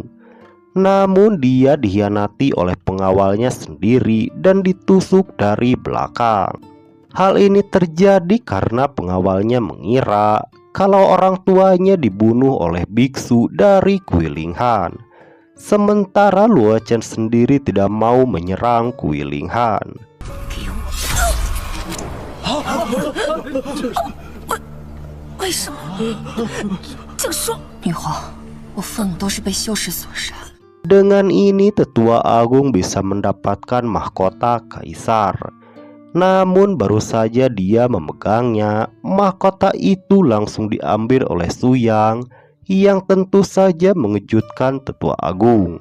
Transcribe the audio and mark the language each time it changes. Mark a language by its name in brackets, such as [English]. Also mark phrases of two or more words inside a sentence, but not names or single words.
[Indonesian] Namun dia dikhianati oleh pengawalnya sendiri dan ditusuk dari belakang. Hal ini terjadi karena pengawalnya mengira kalau orang tuanya dibunuh oleh biksu dari Kui Linghan. Sementara Luo Chen sendiri tidak mau menyerang Kui Linghan. [Chinese] 为什么？就说女皇，我愤怒都是被修士所杀。 [Indonesian] Dengan ini tetua agung bisa mendapatkan mahkota kaisar. Namun baru saja dia memegangnya, mahkota itu langsung diambil oleh Su Yang yang tentu saja mengejutkan Tetua Agung.